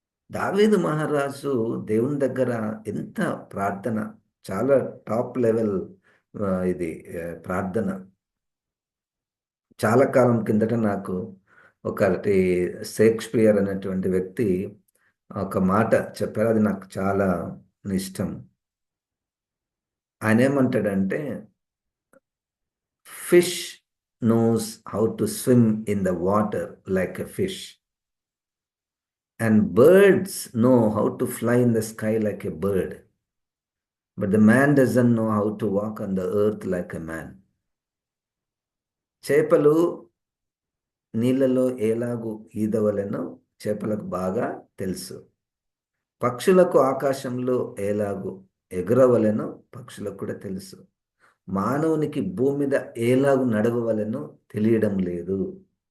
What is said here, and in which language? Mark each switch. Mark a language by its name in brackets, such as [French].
[Telugu] దావీదు మహారాజు దేవుని దగ్గర ఎంత ప్రార్థన, చాలా టాప్ లెవెల్ ఇది ప్రార్థన. చాలా కాలం కిందట నాకు ఒకటి షేక్స్పియర్ అనేటువంటి వ్యక్తి ఒక మాట చెప్పారు, అది నాకు చాలా ఇష్టం. ఆయన ఏమంటాడంటే, [English] Fish knows how to swim in the water like a fish, and birds know how to fly in the sky like a bird, but the man doesn't know how to walk on the earth like a man. [Telugu] చేపలు నీళ్ళలో ఎలాగూ ఈదవలెనో చేపలకు బాగా తెలుసు. పక్షులకు ఆకాశంలో ఎలాగూ ఎగురవలెనో పక్షులకు కూడా తెలుసు. మానవునికి భూమి మీద ఎలాగూ నడవవలెనో తెలియడం లేదు.